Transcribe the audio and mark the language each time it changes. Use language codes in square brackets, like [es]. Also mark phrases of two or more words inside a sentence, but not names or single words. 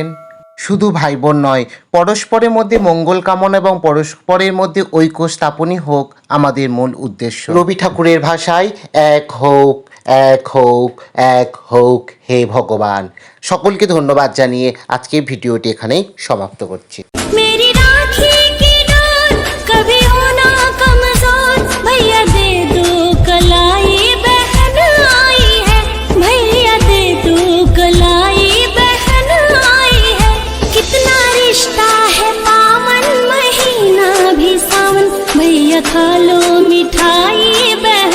[bn] শুধু ভাই বোন নয়, পরস্পরের মধ্যে মঙ্গল কামনা এবং পরস্পরের মধ্যে ঐক্য স্থাপনই হোক আমাদের মূল উদ্দেশ্য। রবি ঠাকুরের ভাষায় এক হোক, এক হোক, এক হোক হে ভগবান। সকলকে ধন্যবাদ জানিয়ে আজকের ভিডিওটি এখানেই সমাপ্ত করছি। [hi] मेरी राखी की डोर कभी होना कमजोर, भैया दे दो कलाई, बहन आई है, भैया दे दो कलाई, बहन आई है। कितना रिश्ता है पावन, महीना भी सावन, भैया खा लो मिठाई।